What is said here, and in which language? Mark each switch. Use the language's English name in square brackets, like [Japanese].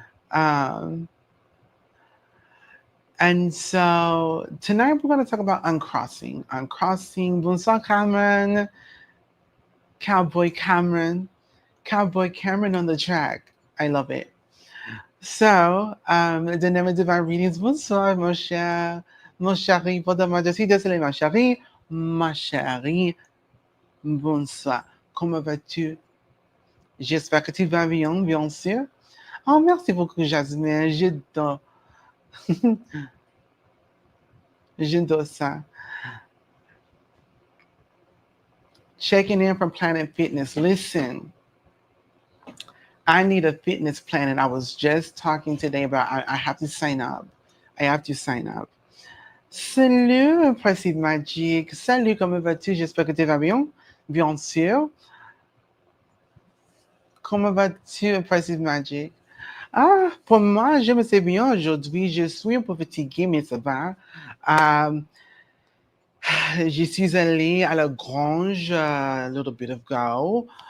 [English] Um, and so tonight we're going to talk about uncrossing. Uncrossing. [French] Bonsoir, Cameron. Cowboy Cameron. [English] Cowboy Cameron on the track. I love it. So, the name of divine readings. [French] Bonsoir, mon cher, mon chéri. Pardon-moi, je suis désolée, ma chérie. Ma chérie, bonsoir. Comment vas-tu? J'espère que tu vas bien, bien sûr. Oh, merci beaucoup, Jasmine. J'adore. J'adore ça. [English] Checking in from Planet Fitness. Listen, I need a fitness plan, and I was just talking today about I have to sign up. I have to sign up. [French] Salut, Principe Magique. Salut, comment vas-tu? J'espère que tu vas bien. Bien sûr. Comment vas-tu, Principe Magique? Ah, pour moi, je me sais bien aujourd'hui. Je suis un peu fatiguée, mais ça va. Euh, je suis allée à la grange [English] a little bit ago.